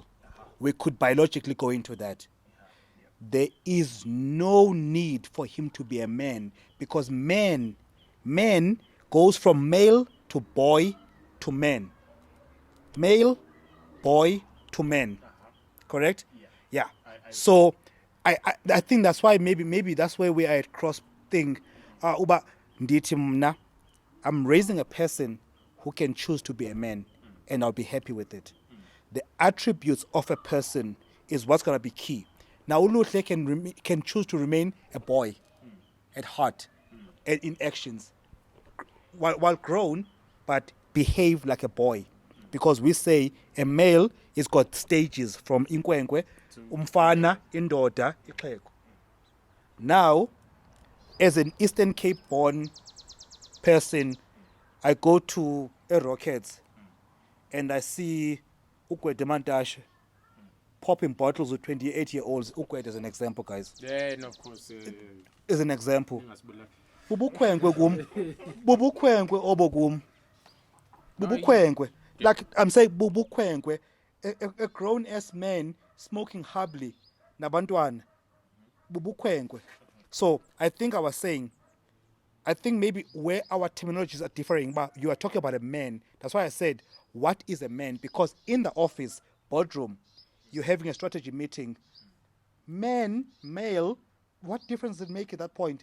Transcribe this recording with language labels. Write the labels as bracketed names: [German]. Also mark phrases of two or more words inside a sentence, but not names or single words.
[English] We could biologically go into that. There is no need for him to be a man because man goes from male to boy to man. Male, boy to man. Correct? Yeah. So I think that's why maybe that's where we are at cross thing. [Xhosa] Uba ndithi mna, [English] I'm raising a person who can choose to be a man and I'll be happy with it. The attributes of a person is what's going to be key. Now Uluhle can choose to remain a boy at heart and in actions while grown, but behave like a boy. Because we say a male is got stages from [Xhosa] inkwenkwe, umfana, indoda, ixhego. [English] Now, as an Eastern Cape born person, I go to a Rockets and I see Ukwete Mantashe popping bottles with 28-year-olds. Ukwete is an example, guys. Yeah, and of course. Is an example. [Xhosa] Bubukhwenkwe kum. Bubukhwenkwe obo kum. Bubukhwenkwe. [English] Like I'm saying, bubukhwenkwe. A grown-ass man smoking humbly. [Xhosa] Nabantwana. Bubukhwenkwe. [English] So I think I was saying, I think maybe where our terminologies are differing, but you are talking about a man. That's why I said, what is a man? Because in the office, boardroom, you're having a strategy meeting. Man, male, what difference does it make at that point?